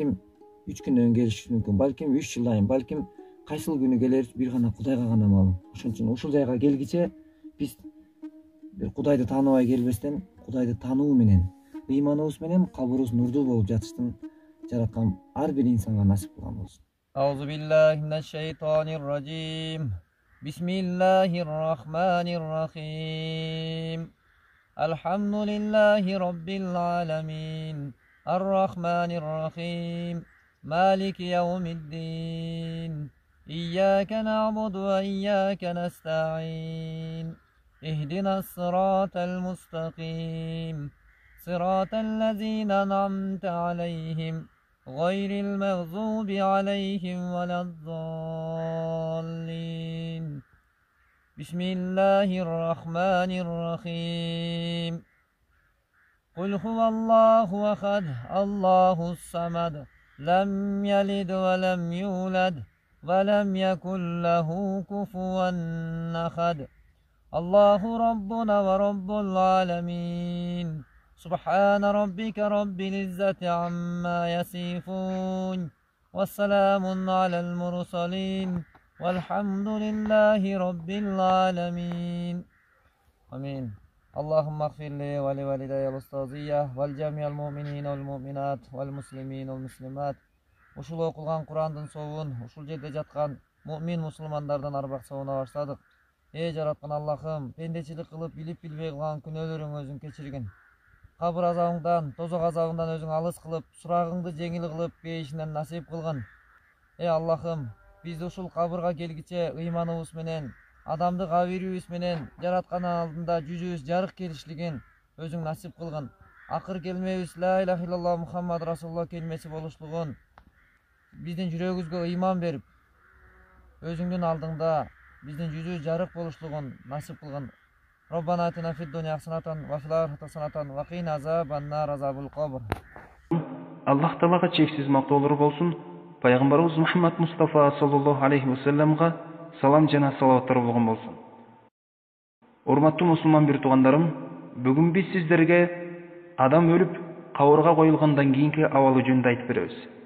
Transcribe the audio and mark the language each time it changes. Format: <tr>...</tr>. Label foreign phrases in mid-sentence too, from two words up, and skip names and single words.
<ky>Балким 3 күндөн келиши мүмкүн, балким 3 жылдан, балким кайсыл күнү келер бир гана Кудайга гана маалым. Ошон үчүн ушул жайга келгиче биз бир Кудайды тааныбай келбестен, Кудайды таануу менен, ыйманыбыз менен кабырыбыз нурдуу болуп жатыштын жараткан ар бир инсанга насип кылган болсун.</ky> <ar>أعوذ بالله من الشيطان الرجيم. بسم الله الرحمن الرحيم. الحمد لله رب العالمين. الرحمن الرحيم. مالك يوم الدين. إياك نعبد وإياك نستعين. اهدنا الصراط المستقيم. صراط الذين أنعمت عليهم. غير المغضوب عليهم ولا الضالين. بسم الله الرحمن الرحيم. قل هو الله أحد. الله الصمد. لم يلد ولم يولد. وَلَمْ يَكُنْ لَهُ كُفُوًا أَحَدٌ اللَّهُ رَبُّنَا وَرَبُّ الْعَالَمِينَ سُبْحَانَ رَبِّكَ رَبِّ الْعِزَّةِ عَمَّا يَصِفُونَ وَسَلَامٌ عَلَى الْمُرْسَلِينَ وَالْحَمْدُ لِلَّهِ رَبِّ الْعَالَمِينَ آمين. اللهم اغفر لي ولوالدي الأستاذية والجميع المؤمنين والمؤمنات والمسلمين والمسلمات.</ar> <ky>Ушул окулган Курандын сообун ушул жерде жаткан муъмин мусулмандардан арбак сообуна баштадык. Эй жараткан Аллахым, пендечилик кылып билип билбей кылган күнөөлөрүңү өзүң кечиргин. Кабыр азабыңдан, тозок азабыңдан өзүң алыс кылып, сурагыңды жеңил кылып бейишинден насип кылгын. Эй Аллахым, бизди ушул кабырга келгиче ыйманыбыз менен, адамдык абийирибиз менен жараткан алдында жүзүбүз жарык келишлигин өзүң насип кылгын. Акыр келмебиз</ky> <ar>لا إله إلا الله محمد رسول الله</ar> <ky>келмеси болушлугун биздин жүрөгүбүзгө ыйман берип, өзүңдүн алдыңда биздин жүзүбүз жарык болушлугун насип кылгын.</ky> <ar>ربنا آتنا في الدنيا حسنة وفي الآخرة حسنة وقنا عذاب النار عذاب القبر.</ar> <ky>Аллах Таалага чексиз мактоолор болсун. Пайгамбарыбыз Мухаммад Мустафа</ky> <ar>صلى الله عليه وسلم</ar> <ky>салам жана салаваттар болгон болсун. Урматтуу мусулман бир туугандарым, бүгүн биз сиздерге адам өлүп кабырга коюлгандан кийинки абалы жөнүндө айтып беребиз.</ky>